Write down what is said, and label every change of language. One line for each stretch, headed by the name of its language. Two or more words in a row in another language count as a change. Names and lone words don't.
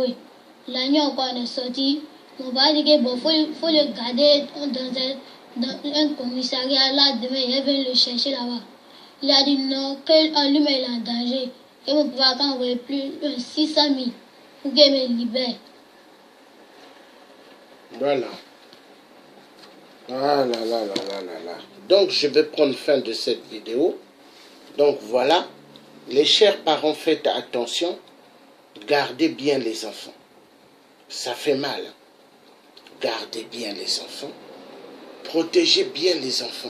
French: La nuit encore, on est sorti. Mon papa dit qu'il faut le garder dans un commissariat. Là, demain, il va le chercher là-bas. Il a dit non, que lui-même il est en danger. Que mon papa n'a envoyé plus 600 000 pour qu'il me libère. Voilà. Ah là là là là là là. Donc, je vais prendre fin de cette vidéo. Donc, voilà. Les chers parents, faites attention. Gardez bien les enfants. Ça fait mal. Gardez bien les enfants. Protégez bien les enfants.